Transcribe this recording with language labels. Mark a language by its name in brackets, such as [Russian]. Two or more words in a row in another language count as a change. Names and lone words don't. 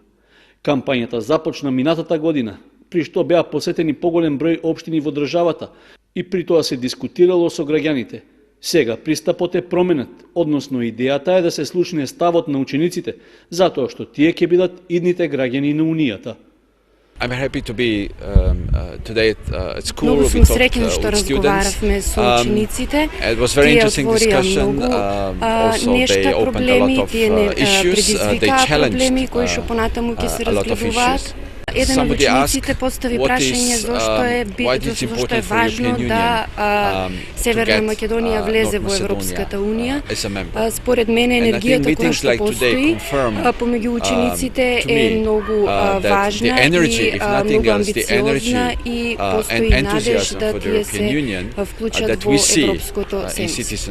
[Macedonian] Кампањата започна минатата година, при што беа посетени поголем број општини во државата и при тоа се дискутирало со граѓаните. Сега пристапот е променет, односно идејата е да се слушне ставот на учениците, затоа што тие ќе бидат идните граѓани на Унијата. [English] I'm happy to be today at school. [Macedonian] Много сум среќен што разговаравме со учениците. [English] It was very interesting discussion. Also they opened a lot of issues. They challenged [Macedonian] понатаму ќе се [English] a lot of issues. [Macedonian] Еден од учениците постави прашање зошто е важно да Северна Македонија влезе во Европската Унија. Според мене енергијата која што постои помеѓу учениците е многу важна и многу амбициозна и постои надеж да тие се вклучат во европското семејство.